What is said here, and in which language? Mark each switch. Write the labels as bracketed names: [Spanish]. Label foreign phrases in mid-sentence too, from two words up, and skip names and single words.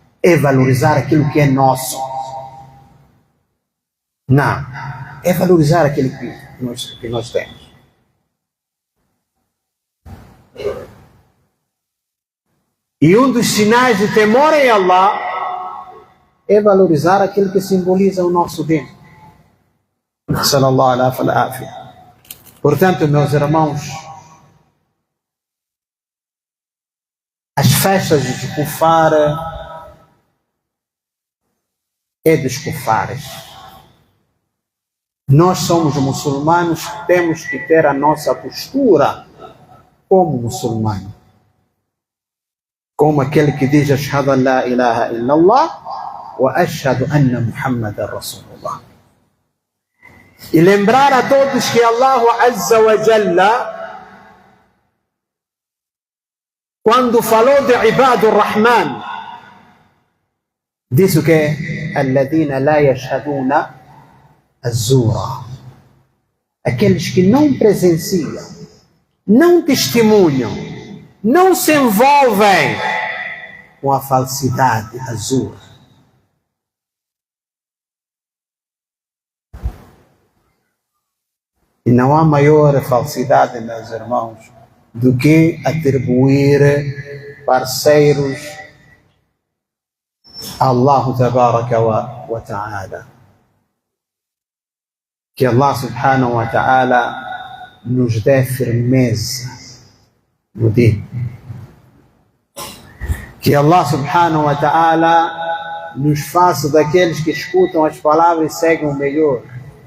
[Portuguese] é valorizar aquilo que é nosso. Não, é valorizar aquilo que nós temos. E um dos sinais de temor em Allah é valorizar aquilo que simboliza o nosso bem. [Arabic] صلى الله عليه وسلم. [Portuguese] Portanto, meus irmãos, as festas de Kufar é dos kufares. Nós somos muçulmanos, temos que ter a nossa postura como muçulmano. Como aquele que diz [Arabic] أشهد أن لا إله إلا الله وأشهد أن محمدا رسول الله. [Portuguese] E lembrar a todos que Allah [Arabic] عز وجل, [Portuguese] quando falou de Ibadur Rahman, disse o que? [Arabic] الذين لا يشهدون الزور. [Portuguese] Aqueles que não presenciam, não testemunham, não se envolvem com a falsidade azul. E não há maior falsidade, meus irmãos, do que atribuir parceiros a Allah [Arabic] تبارك وتعالى. [Portuguese] Que Allah [Arabic] سبحانه وتعالى [Portuguese] nos dê firmeza no dino. Que Allah [Arabic] سبحانه وتعالى [Portuguese] nos faça daqueles que escutam as palavras e seguem o melhor.